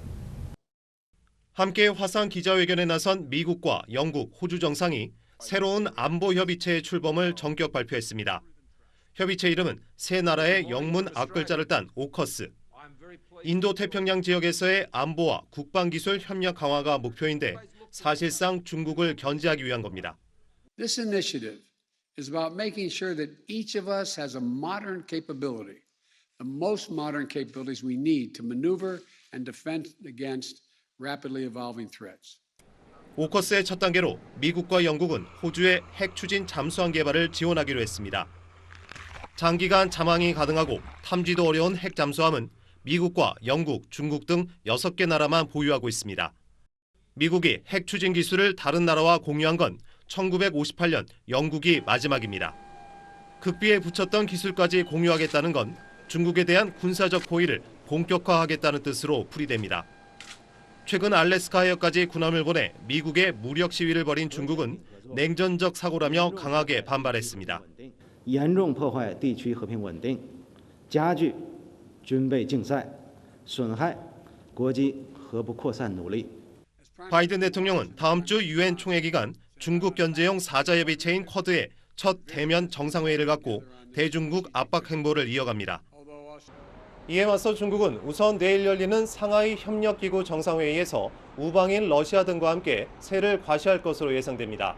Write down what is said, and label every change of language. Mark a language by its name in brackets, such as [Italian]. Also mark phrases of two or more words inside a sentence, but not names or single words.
[Korean] 함께 화상 기자회견에 나선 미국과 영국, 호주 정상이 새로운 안보 협의체의 출범을 전격 발표했습니다. 협의체 이름은 세 나라의 영문 앞글자를 딴 오커스. 인도 태평양 지역에서의 안보와 국방기술 협력 강화가 목표인데 사실상 중국을 견제하기 위한 겁니다. [English] This initiative is about making sure that each of us has a modern capability, the most modern capabilities we need to maneuver and defend against rapidly evolving threats. [Korean] 오커스의 첫 단계로 미국과 영국은 호주의 핵 추진 잠수함 개발을 지원하기로 했습니다. 장기간 잠항이 가능하고 탐지도 어려운 핵 잠수함은 미국과 영국, 중국 등 6개 나라만 보유하고 있습니다. 미국이 핵 추진 기술을 다른 나라와 공유한 건 1958년 영국이 마지막입니다. 극비에 붙였던 기술까지 공유하겠다는 건 중국에 대한 군사적 포위를 본격화하겠다는 뜻으로 풀이됩니다. 최근 알래스카 해역까지 군함을 보내 미국의 무력 시위를 벌인 중국은 냉전적 사고라며 강하게 반발했습니다. [Chinese] 严重破坏地区和平稳定，加剧军备竞赛，损害国际核不扩散努力。 [Korean] 바이든 대통령은 다음 주 유엔 총회 기간 중국 견제용 사자협의체인 쿼드의 첫 대면 정상회의를 갖고 대중국 압박 행보를 이어갑니다. 이에 맞서 중국은 우선 내일 열리는 상하이 협력기구 정상회의에서 우방인 러시아 등과 함께 세를 과시할 것으로 예상됩니다.